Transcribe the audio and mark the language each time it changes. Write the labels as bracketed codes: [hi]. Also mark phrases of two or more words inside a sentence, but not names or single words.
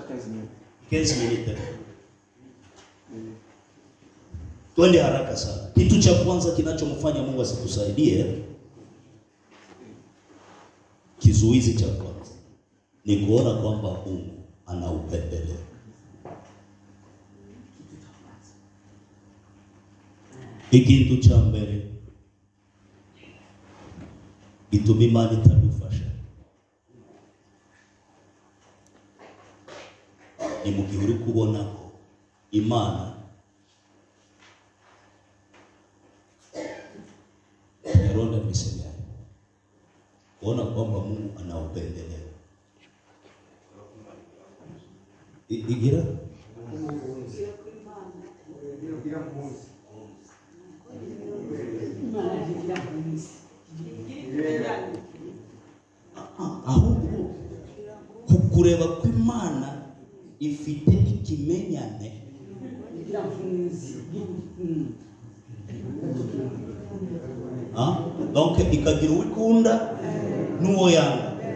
[sw] 15 minutes. Twende haraka sana. Kitu cha kwanza kinachomfanya Mungu asitusaidie, kizuizi cha kwanza ni kuona kwamba Mungu ana upendeleo. [rw] Ikintu cha mbere gituma Imana itadufasha ni mu gihe uri kubona ko Imana yaronda misemi yayo, [sw] kuona kwamba Mungu ana upendeleo. [rw] Igira ahubwo kukureba ko Imana ifite ikimenyane donc ikagira uwikunda n'uwo yanga.